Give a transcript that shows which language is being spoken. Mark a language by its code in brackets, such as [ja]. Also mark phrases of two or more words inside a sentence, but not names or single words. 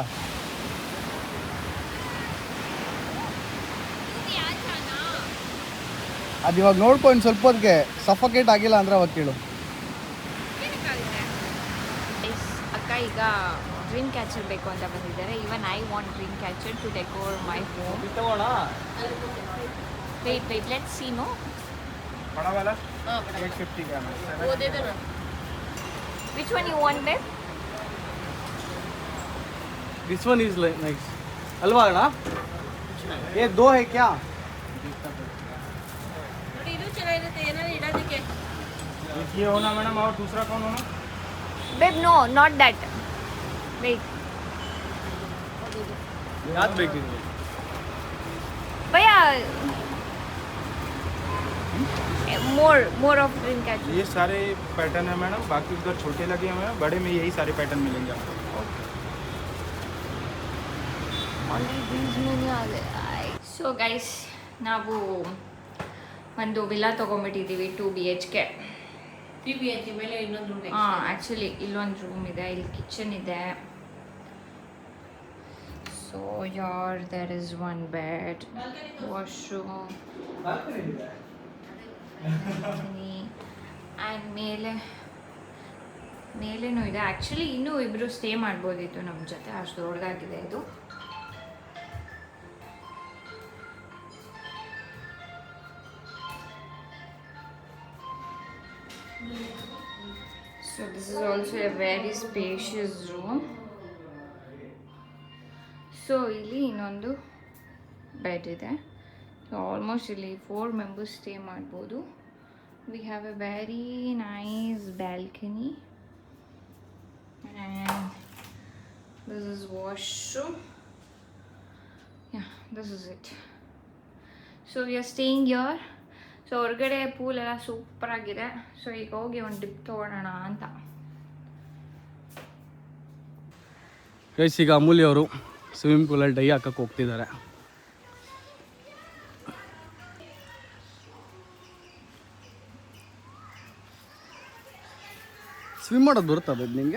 [kn] ಅದು ಇವಾಗ ನೋಡ್ಕೊಂಡು ಸ್ವಲ್ಪ ಹೊತ್ತಿಗೆ ಸಫೋಕೇಟ್ ಆಗಿಲ್ಲ ಅಂದ್ರೆ ಅವಾಗ ಕೇಳು. ಅಕ್ಕ ಈಗ [en] dream catcher [kn] ಬೇಕು ಅಂತ ಬಂದಿದ್ದಾರೆ. [en] even I want dream catcher to decor my home. wait let's see. no [hi] बड़ा वाला 850 ग्राम है. वो दे दो ना. [en] which one you want babe? this one is nice [kn] ಅಲ್ವಾ ಅಣ್ಣ. [hi] ये दो है क्या? [kn] ನೋಡಿ ಇದು ಚೆನ್ನಾಗಿರುತ್ತೆ ಏನಾದ್ರು ಇಡೋದಕ್ಕೆ. [hi] ये होना मैडम. और दूसरा कौन होना? [en] babe no, not that. wait [kn] ಯಾವ್ದು ಬೇಕು ನಿಮಗೆ? [en] भैया more of dream catcher. [hi] ये सारे पैटर्न है मैडम. बाकी उधर छोटे लगे हुए हैं, बड़े में यही सारे पैटर्न मिलेंगे आपको. [en] so guys, [kn] ನಾವು ಒಂದು ವಿಲ್ಲಾ ತೊಗೊಂಬಿಟ್ಟಿದ್ದೀವಿ 2 BHK. TBH ಮೇಲೆ ಇನ್ನೊಂದು ರೂಮ್. ಹಾಂ, ಆ್ಯಕ್ಚುಲಿ ಇಲ್ಲೊಂದು ರೂಮ್ ಇದೆ, ಇಲ್ಲಿ ಕಿಚನ್ ಇದೆ. [en] so yaar there is one bed, washroom and [kn] ಮೇಲೇನೂ ಇದೆ. ಆ್ಯಕ್ಚುಲಿ ಇನ್ನೂ ಇಬ್ಬರು ಸ್ಟೇ ಮಾಡ್ಬೋದಿತ್ತು ನಮ್ಮ ಜೊತೆ, ಅಷ್ಟು ದೊಡ್ಡದಾಗಿದೆ ಇದು. [en] So this is also a very spacious room. [kn] So ಇಲ್ಲಿ ಇನ್ನೊಂದು ಬೆಡ್ ಇದೆ. [en] so almost [kn] ಇಲ್ಲಿ 4 [en] members stay [kn] ಮಾಡ್ಬೋದು. [en] we have a very nice balcony and this is washroom. ya, this is it. so we are staying here. [kn] ಸೊ ಹೊರಗಡೆ ಪೂಲ್ ಎಲ್ಲ ಸೂಪರಾಗಿದೆ. ಸೊ ಈಗ ಹೋಗಿ ಒಂದು ಡಿಪ್ ತೊಗೊಳೋಣ ಅಂತ. ಗೈಸ್, ಈಗ ಅಮೂಲ್ಯ ಅವರು ಸ್ವಿಮ್ಮಿಂಗ್ ಪೂಲಲ್ಲಿ ಡೈ ಹಾಕಕ್ಕೆ ಹೋಗ್ತಿದ್ದಾರೆ. ಸ್ವಿಮ್ ಮಾಡೋದು ಬರುತ್ತಾ ಬೇಬ್ ನಿಮಗೆ?